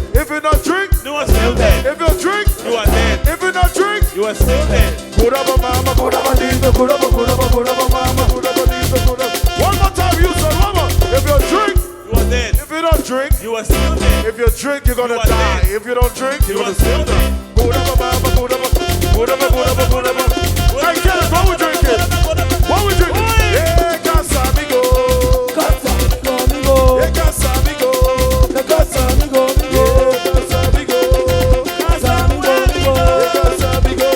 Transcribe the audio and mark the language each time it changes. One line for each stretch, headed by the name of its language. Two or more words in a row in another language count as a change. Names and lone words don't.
English: If you not drink, You are still dead. if you drink, You are dead. if you not drink, You are still dead.
Rundi: Kuraba mama, kuraba diso, kuraba mama, kuraba diso, kuraba.
English: One more time, Houston, one more. If you drink, You are dead. if you don't drink, You are still dead. if you drink, you're gonna You are die. dead. If you don't drink, you're You gonna are still die. dead.
Rundi: Kuraba mama, kuraba.
English: Hey, Kenneth, what we drinking? What we drinking? Yeah, Casamigo. Yeah, Casamigo. Yeah, Casamigo. Yeah, Casamigo.